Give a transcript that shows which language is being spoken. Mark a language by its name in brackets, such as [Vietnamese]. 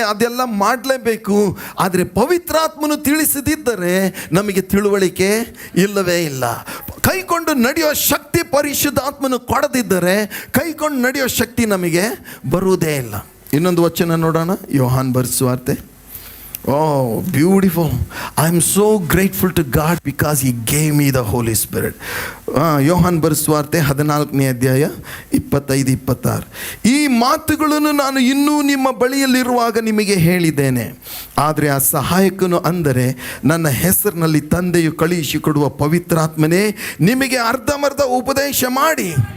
[Kannada] ಅದೆಲ್ಲ ಮಾಡಲೇಬೇಕು. ಆದರೆ ಪವಿತ್ರಾತ್ಮನು ತಿಳಿಸದಿದ್ದರೆ ನಮಗೆ ತಿಳುವಳಿಕೆ ಇಲ್ಲವೇ ಇಲ್ಲ. ಕೈಕೊಂಡು ನಡೆಯೋ ಶಕ್ತಿ ಪರಿಶುದ್ಧಾತ್ಮನು ಕೊಡದಿದ್ದರೆ ಕೈಕೊಂಡು ನಡೆಯೋ ಶಕ್ತಿ ನಮಗೆ ಬರುವುದೇ ಇಲ್ಲ. ಇನ್ನೊಂದು ವಚನ ನೋಡೋಣ. ಯೋಹಾನ್ ಬರೆದ ಸುವಾರ್ತೆ [English] Oh, beautiful. I'm so grateful to God because He gave me the Holy Spirit. [Kannada] ಯೋಹಾನ್ ಬರೆಸುವಾರ್ತೆ 14ನೇ ಅಧ್ಯಾಯ 25-26. ಈ ಮಾತುಗಳನ್ನು ನಾನು ಇನ್ನೂ ನಿಮ್ಮ ಬಳಿಯಲ್ಲಿರುವಾಗ ನಿಮಗೆ ಹೇಳಿದ್ದೇನೆ. ಆದರೆ ಆ ಸಹಾಯಕನು ಅಂದರೆ ನನ್ನ ಹೆಸರಿನಲ್ಲಿ ತಂದೆಯು ಕಳುಹಿಸಿಕೊಡುವ ಪವಿತ್ರಾತ್ಮನೇ ನಿಮಗೆ ಅರ್ಧಮರ್ಧ ಉಪದೇಶ ಮಾಡಿ.